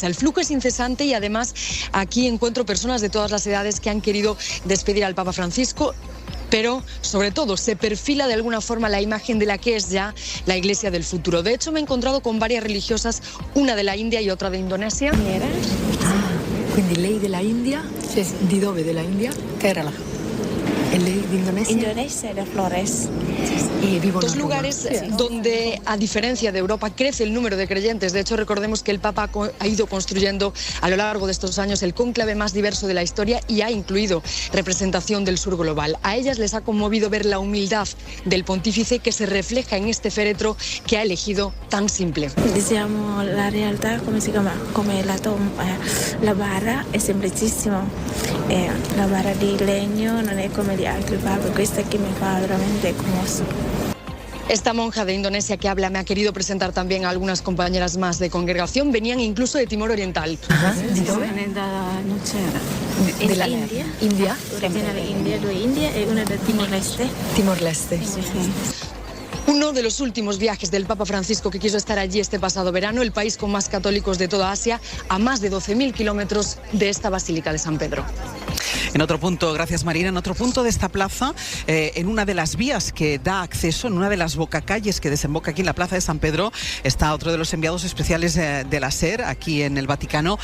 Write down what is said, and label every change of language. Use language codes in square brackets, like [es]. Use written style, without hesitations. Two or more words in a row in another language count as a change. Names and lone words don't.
[es] El flujo es incesante y además aquí encuentro personas de todas las edades que han querido despedir al Papa Francisco. Pero, sobre todo, se perfila de alguna forma la imagen de la que es ya la Iglesia del futuro. De hecho, me he encontrado con varias religiosas, una de la India y otra de Indonesia. [it] Quindi lei della India? Sì. Di dove della India? Kerala. ¿Y lei di Indonesia? [es] Indonesia, de Flores. Y vivo Dos lugares donde, a diferencia de Europa, crece el número de creyentes. De hecho, recordemos que el Papa ha ido construyendo a lo largo de estos años el cónclave más diverso de la historia y ha incluido representación del sur global. A ellas les ha conmovido ver la humildad del pontífice que se refleja en este féretro que ha elegido tan simple. [it] Diciamo la realtà come si chiama, come la tomba, la bara è semplicissima, la bara di legno non è come gli altri papi, questa che mi fa veramente commosso. [es] Esta monja de Indonesia que habla me ha querido presentar también a algunas compañeras más de congregación. Venían incluso de Timor Oriental. [it] Di dove? Della India. India? Originale India, due Indie e una da Timor-Leste. Timor-Leste. Sì. [es] Uno de los últimos viajes del Papa Francisco que quiso estar allí este pasado verano, el país con más católicos de toda Asia, a más de 12.000 kilómetros de esta Basílica de San Pedro. En otro punto, gracias Marina, en otro punto de esta plaza, en una de las vías que da acceso, en una de las bocacalles que desemboca aquí en la plaza de San Pedro, está otro de los enviados especiales de la SER, aquí en el Vaticano.